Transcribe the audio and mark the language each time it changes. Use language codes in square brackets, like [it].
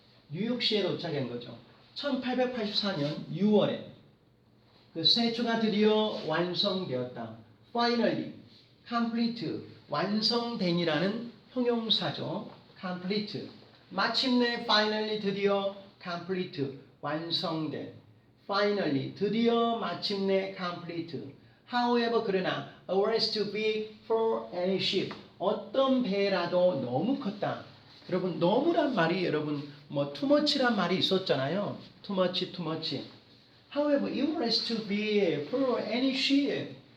[ko] 뉴욕시에 도착한 거죠. 1884년 6월에 그 스태츄가 드디어 완성되었다. [en] Finally, complete, [ko] 완성된이라는 형용사죠. complete, 마침내 finally 드디어 complete, 완성된. Finally, 드디어 마침내 complete. [en] However, 그러나 a was too big for any ship. [ko] 어떤 배라도 너무 컸다. 여러분 너무란 말이 여러분 뭐 too much란 말이 있었잖아요. [en] too much. However, it was too big for any ship.